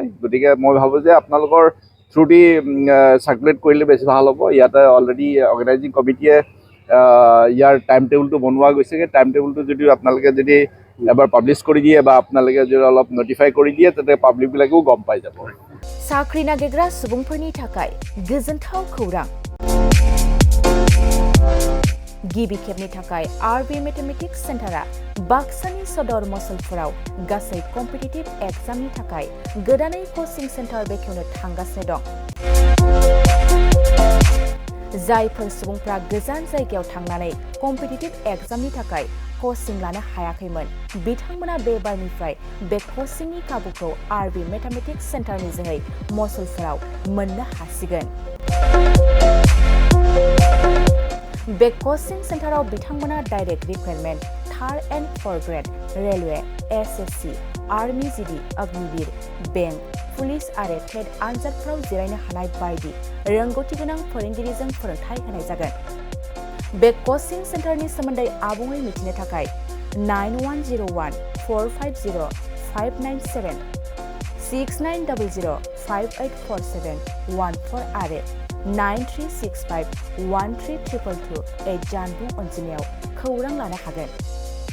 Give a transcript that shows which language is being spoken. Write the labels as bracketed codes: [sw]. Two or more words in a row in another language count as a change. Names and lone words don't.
[as] গতিকে মই ভাবোঁ যে আপোনালোকৰ থ্ৰু দি চাৰ্কুলেট কৰিলে বেছি ভাল হ'ব। ইয়াতে [en] already organizing committee [as] ইয়াৰ [en] time table [as] বনোৱা গৈছে। সেই [en] time table [as] যদি আপোনালোকে যদি এবাৰ পাব্লিছ কৰি দিয়ে বা আপোনালোকে যদি অলপ নটিফাই কৰি দিয়ে, তেন্তে পাব্লিকবিলাকেও গম পাই যাব। [brx] साख्रि नागिरग्रा सुबुंफोरनि थाखाय गोजोनथाव खौरां। गिबि खेबनि थाखाय RB मेथमेटिक्स सेन्टारा बाक्सानि सदर मसलफोराव गासै [en] competitive exam [brx] थाखाय गोदानै [en] coaching center [brx] बेखेवनो थांगासिनो दं। जायफोर सुबुंफ्रा गोजान जायगायाव थांनानै [en] competitive exam [brx] थाखाय कचिं लानो हायाखैमोन, बिथांमोना बे बारनिफ्राय बे कचिंनि खाबुखौ RB मेथमेटिक्स सेन्टारनि जोहै मसलफोराव मोननो हासिगोन। बे कचिं सेन्टाराव बिथांमोना [en] direct recruitment, 3rd and 4th grade, [brx] रेलवे, SSC, आर्मी GD, अग्निवीर, बेंक, पुलिस आरो टेट आनजादफोराव जिरायनो हानाय बायदि रोंगौथि गोनां फोरोंगिरिजों फोरोंथाय होनाय जागोन। बे [en] coaching center [brx] सोमोन्दै आबुङै मिथिनो थाखाय 9101-450-597, 6900-584714 आरो 9365-13222 जानबुं अनजिमायाव खौरां लानो हागोन।